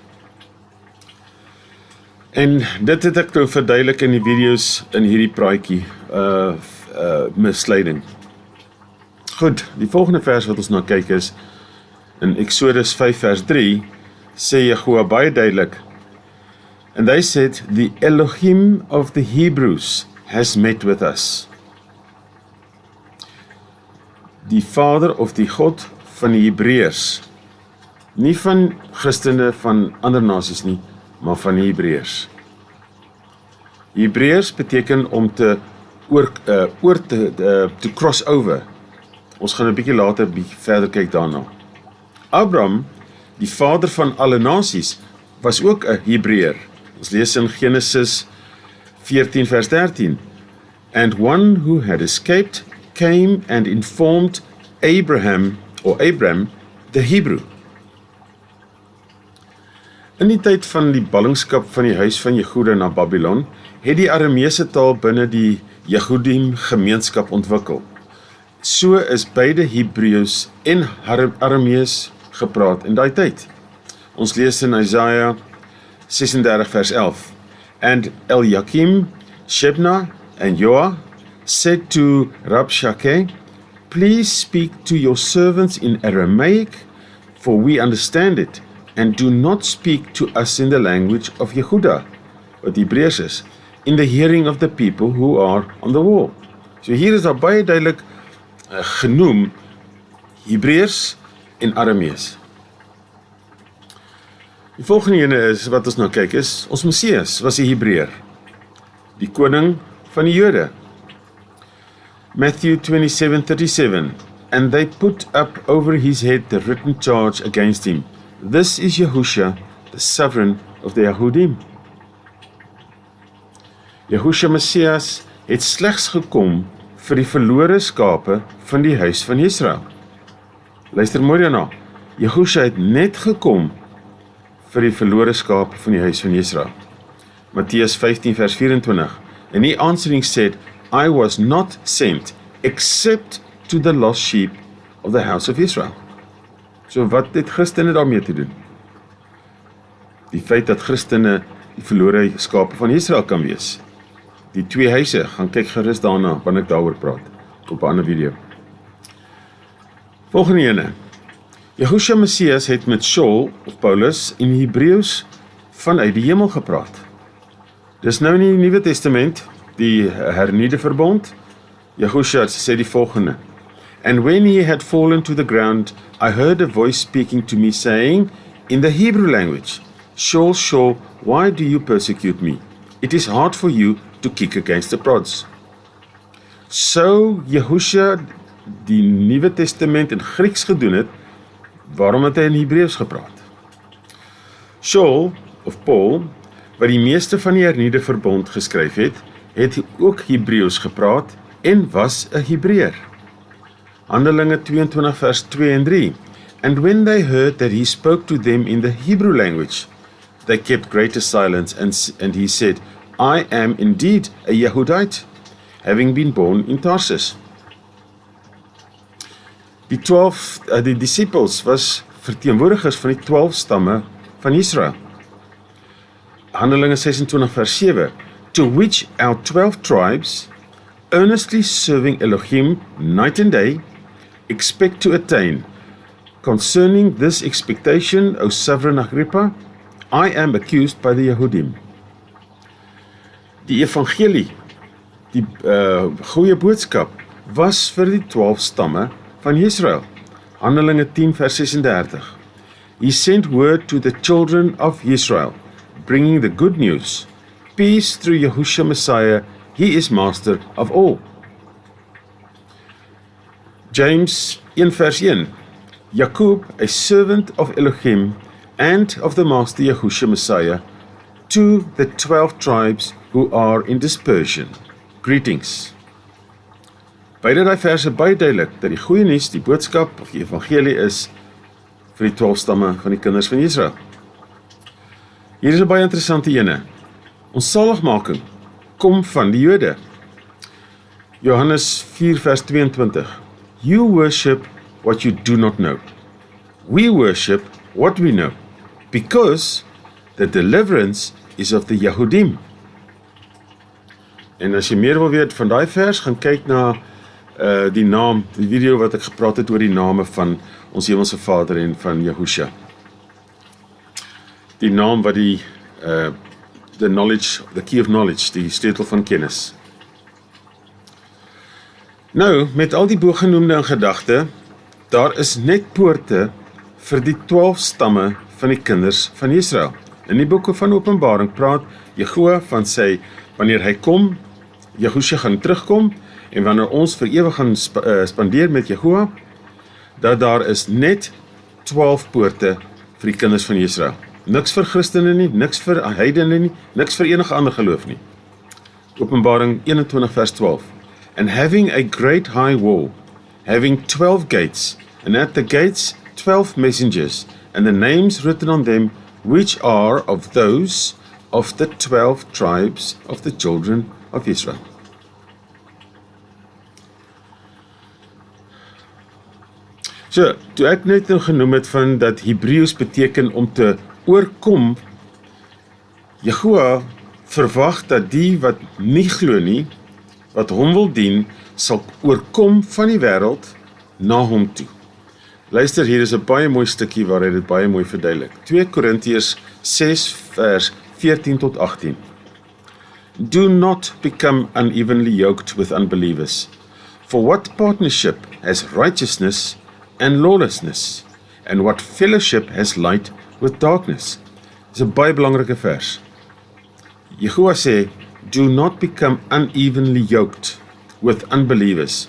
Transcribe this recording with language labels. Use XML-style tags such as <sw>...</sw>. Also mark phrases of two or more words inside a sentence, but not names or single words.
<af>En dit het ek nou verduidelik in die video's in hierdie praatjie, misleiding. Goed, die volgende vers wat ons na kyk is, in Exodus 5 vers 3, sê Jehovah baie duidelik,</af> <en>and they said, the Elohim of the Hebrews has met with us.</en> <af>Die Vader of die God van die Hebreërs, nie van Christene van ander nasies nie, maar van die Hebreërs. Hebreërs beteken om te</af> <en>cross over.</en> <af>Ons gaan 'n bietjie later verder kyk daarna. Abraham, die vader van alle nasies, was ook 'n Hebreër. Ons lees in Genesis 14 vers 13.</af> <en>And one who had escaped came and informed Abram the Hebrew.</en> <af>In die tyd van die ballingskap van die huis van Jehuda na Babylon, het die Arameese taal binne die Jehudim gemeenskap ontwikkel. So is beide Hebreeus en Aramees gepraat in daai tyd. Ons lees in Isaiah 36 vers 11.</af> <en>And Eliakim, Shebna and Joah said to Rabshakeh, please speak to your servants in Aramaic, for we understand it, and do not speak to us in the language of Yehuda,</en> <af>wat Hebreërs is,</af> <en>in the hearing of the people who are on the wall.</en> <af>So hier is daar baie duidelik genoem Hebreërs en Aramees. Die volgende ene is, wat ons nou kyk is, ons Messias was 'n Hebreër, die koning van die Jode.</af> <en>Matthew 27:37, and they put up over his head the written charge against him. This is Yahusha, the sovereign of the Yehudim.</en> <af>Yahusha Messias het slegs gekom vir die verlore skape van die huis van Israel. Luister mooi daarna. Yahusha het net gekom vir die verlore skape van die huis van Israel. Matteus 15 vers 24.</af> <en>And he answering said, I was not sent except to the lost sheep of the house of Israel.</en> <af>So wat het Christene daarmee te doen? Die feit dat Christene die verlore skape van Israel kan wees. Die twee huise, gaan kyk gerus daarna, wanneer ek daaroor praat, op 'n ander video. Volgende ene. Yahusha Messias het met Saul, of Paulus, in Hebreeus vanuit die hemel gepraat. Dis nou in die Nuwe Testament, die hernieuwde verbond. Yahusha sê die volgende.</af> <en>And when he had fallen to the ground, I heard a voice speaking to me, saying, in the Hebrew language, Saul, Saul, why do you persecute me? It is hard for you to kick against the prods.</en> <af>So Yahusha die Nuwe Testament in Grieks gedoen het, waarom het hy in Hebreeus gepraat? Saul, of Paul, wat die meeste van die hernieuwde verbond geskryf het ook Hebreeus gepraat en was 'n Hebreër. Handelinge 22 vers 2 en 3.</af> <en>And when they heard that he spoke to them in the Hebrew language, they kept greater silence, and he said, I am indeed a Yehudite, having been born in Tarsus.</en> <af>Die disciples was verteenwoordigers van die 12 stamme van Israel. Handelinge 26 vers 7.</af> <en>To which our 12 tribes, earnestly serving Elohim night and day, expect to attain. Concerning this expectation, O sovereign Agrippa, I am accused by the Yehudim.</en> <af>Die evangelie, die goeie boodskap, was vir die 12 stamme van Israel. Handelinge 10 vers 36.</af> <en>He sent word to the children of Israel, bringing the good news, peace through Yahusha Messiah, he is master of all.</en> <af>James 1 vers 1.</af> <en>Jacob, a servant of Elohim and of the master Yahusha Messiah, to the 12 tribes who are in dispersion. Greetings.</en> <af>Beide die verse baie duidelik dat die goeie nuus, die boodskap of die evangelie is vir die 12 stamme van die kinders van Israel. Hier is 'n baie interessante ene. Ons saligmaking kom van die Jode. Johannes 4 vers 22.</af> <en>You worship what you do not know. We worship what we know, because the deliverance is of the Yehudim.</en> <af>En as jy meer wil weet van daai vers, gaan kyk na die naam, die video wat ek gepraat het oor die name van ons Hemelse Vader en van Yahusha. Die naam wat</af> <en>the knowledge, the key of knowledge,</en> <af>die sleutel van kennis. Nou, met al die bogenoemde in gedagte, daar is net poorte vir die 12 stamme van die kinders van Israel. In die boeke van Openbaring praat Jehovah van sy, wanneer hy kom, Yahusha gaan terugkom, en wanneer ons vir ewig gaan spandeer met Jehovah, dat daar is net 12 poorte vir die kinders van Israel. Niks vir Christene nie, niks vir heidene nie, niks vir enige ander geloof nie. Openbaring 21 vers 12.</af> <en>And having a great high wall, having 12 gates, and at the gates 12 messengers, and the names written on them, which are of those of the 12 tribes of the children of Israel.</en> <af>So, toe ek net genoem het van dat Hebreëus beteken om te oorkom, Jehovah verwag dat die wat nie glo nie, wat hom wil dien, sal oorkom van die wêreld na hom toe. Luister, hier is 'n baie mooi stukkie waar hy dit baie mooi verduidelik. 2 Korintiërs 6 vers 14 tot 18.</af> <en>Do not become unevenly yoked with unbelievers. For what partnership has righteousness and lawlessness? And what fellowship has light with darkness?</en> <af>Dis 'n baie belangrike vers. Jehovah sê,</af> <en>do not become unevenly yoked with unbelievers.</en>